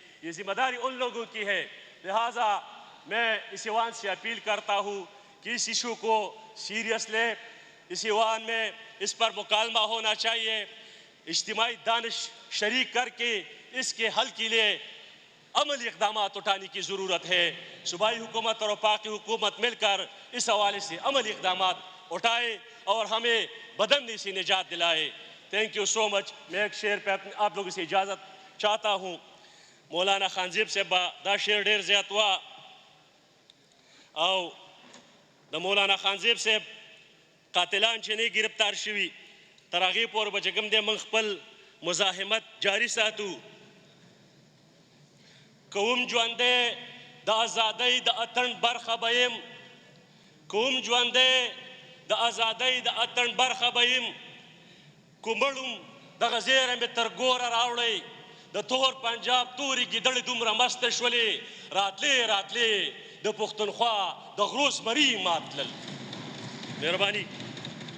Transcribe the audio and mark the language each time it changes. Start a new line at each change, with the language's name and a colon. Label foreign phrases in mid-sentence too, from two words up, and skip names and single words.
Urdu: یہ ذمہ داری ان لوگوں کی ہے۔ لہٰذا میں اس ایوان سے اپیل کرتا ہوں کہ اس ایشو کو سیریس لے، اس ایوان میں اس پر مکالمہ ہونا چاہیے، اجتماعی دانش شریک کر کے اس کے حل کے لیے عملی اقدامات اٹھانے کی ضرورت ہے۔ صوبائی حکومت اور وفاقی حکومت مل کر اس حوالے سے عملی اقدامات اٹھائے اور ہمیں بدمنی سے نجات دلائے۔
English: Thank you so much.
Urdu: میں ایک شعر پہ آپ لوگوں سے اجازت چاہتا ہوں۔
Pashto: مولانا خانزیب صاحب دا شعر ډیر زیات وا او د مولانا خانزیب صاحب قاتلان چې نه گرفتار شوي تر هغې پورې به چې کوم دی موږ خپل مزاحمت جاری ساتو. کوم ژوندی د ازادۍ د اتڼ برخه به یم، کوم ژوندی د ازادۍ د اتڼ برخه به یم، کومړم دغه زیره مې تر ګوره راوړی، د تور پنجاب تورې ګیدړې دومره مسته شولې، راتلې د پښتونخوا د غرو زمري مات تلل.